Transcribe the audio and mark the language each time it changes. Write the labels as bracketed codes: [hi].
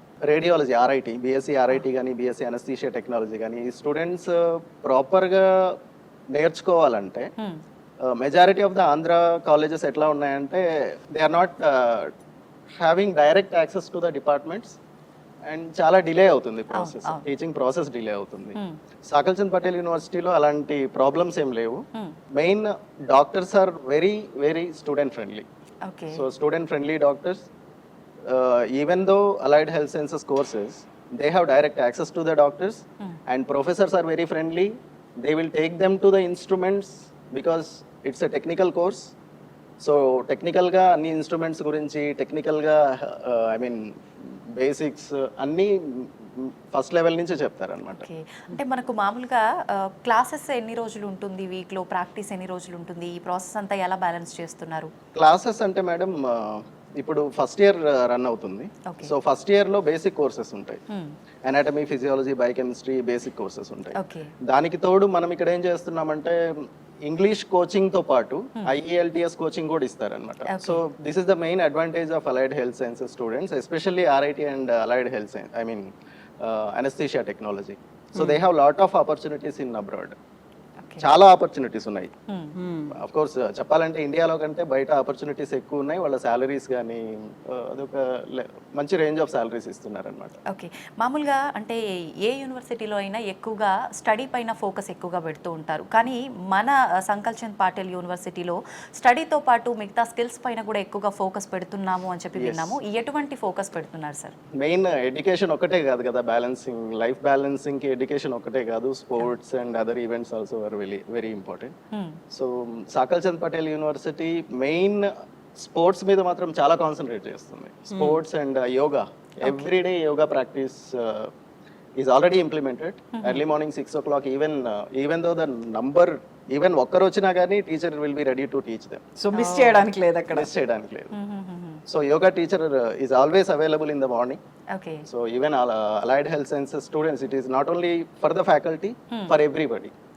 [te] Radiology, ఆర్ఐటీ, BSc ఆర్ఐటీ కానీ BSc anaesthesia technology కానీ ఈ స్టూడెంట్స్ ప్రాపర్గా నేర్చుకోవాలంటే majority of the Andhra colleges ఎట్లా ఉన్నాయంటే [en] they are not having direct access to the departments [te] and చాలా డిలే అవుతుంది ప్రాసెస్, టీచింగ్ ప్రాసెస్ డిలే అవుతుంది. సాకల్చంద్ పటేల్ యూనివర్సిటీలో అలాంటి ప్రాబ్లమ్స్ ఏం లేవు. Main [en] Doctors are very very student friendly. So student friendly doctors, even though allied health sciences courses they have direct access to the doctors and professors are very friendly. They will take them to the instruments because it's a technical course. [te] So technical ga anni instruments gurinchi technical ga [en] I mean [te] basics anni first level నుంచి చెప్తారనమాట. అంటే మనకు మామూలుగా classes ఎన్ని రోజులు ఉంటుంది, వీక్లో practice ఎన్ని రోజులు ఉంటుంది, ఈ ప్రాసెస్ అంతా ఎలా బ్యాలెన్స్ చేస్తున్నారు? క్లాసెస్ అంటే మేడం ఇప్పుడు ఫస్ట్ ఇయర్ రన్ అవుతుంది. సో ఫస్ట్ ఇయర్లో బేసిక్ కోర్సెస్ ఉంటాయి, anatomy, physiology, biochemistry basic courses ఉంటాయి. దానికి తోడు మనం ఇక్కడ ఏం చేస్తున్నామంటే ఇంగ్లీష్ కోచింగ్ తో పాటు IELTS కోచింగ్ కూడా ఇస్తారనమాట. [en] So this is the main advantage of allied health sciences students, especially RIT and allied health science, I mean anesthesia technology. So they have lot of opportunities in abroad. [te] చాలా opportunities ఉన్నాయి. Of course చెప్పాలంటే ఇండియాలో కంటే బయట opportunities ఎక్కువ ఉన్నాయి. వాళ్ళ salaries కానీ అదొక మంచి రేంజ్ ఆఫ్ శాలరీస్ ఇస్తున్నారనమాట. ఓకే. మామూలుగా అంటే ఏ యూనివర్సిటీలో అయినా ఎక్కువగా స్టడీ పైన ఫోకస్ ఎక్కువగా పెడుతూ ఉంటారు, కానీ మన సంకల్చంద్ పటేల్ యూనివర్సిటీలో స్టడీతో పాటు మిగతా స్కిల్స్ పైన కూడా ఎక్కువగా ఫోకస్ పెడుతున్నాము అని చెప్పి విన్నాము. ఎటువంటి ఫోకస్ పెడుతున్నారు సార్? మెయిన్ ఎడ్యుకేషన్ ఒకటే కాదు కదా, బ్యాలెన్సింగ్, లైఫ్ బ్యాలెన్సింగ్కి ఎడ్యుకేషన్ ఒకటే కాదు, [en] Sports and other events also are very important. [te] So సాకల్చంద్ Patel university main sports మీద మాత్రం చాలా కాన్సన్ట్రేట్ చేస్తుంది. [en] Sports and yoga, everyday yoga practice is already implemented. Early morning 6 o'clock, even though the number even [te] ఒక్కరు వచ్చినా కానీ [en] Teacher will be ready to teach them. [te] So miss చేయడానికి లేదు అక్కడ, మిస్ చేయడానికి లేదు. [en] So yoga teacher is always available in the morning. So even allied health sciences students, it is not only for the faculty, for everybody.